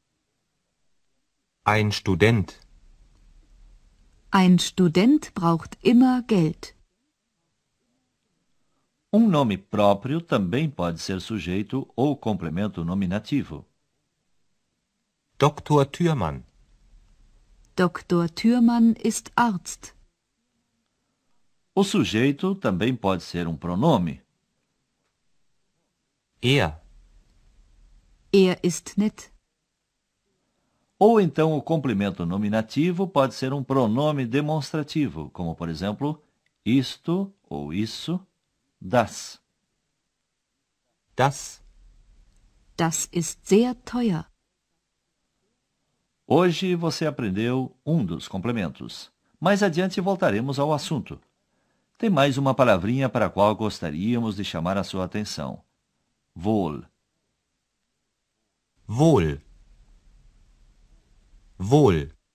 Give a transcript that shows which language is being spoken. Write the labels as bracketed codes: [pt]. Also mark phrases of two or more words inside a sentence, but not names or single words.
[de] ein Student, Ein Student braucht immer Geld. [pt] Um nome próprio também pode ser sujeito ou complemento nominativo. [de] Dr. Thürmann, Dr. Thürmann ist Arzt. [pt] O sujeito também pode ser um pronome. [de] er, Er ist nett. [pt] Ou então o complemento nominativo pode ser um pronome demonstrativo, como por exemplo, isto ou isso, [de] das. Das. Das ist sehr teuer. [pt] Hoje você aprendeu um dos complementos. Mais adiante voltaremos ao assunto. Tem mais uma palavrinha para a qual gostaríamos de chamar a sua atenção. [de] Wohl. Wohl. Wohl.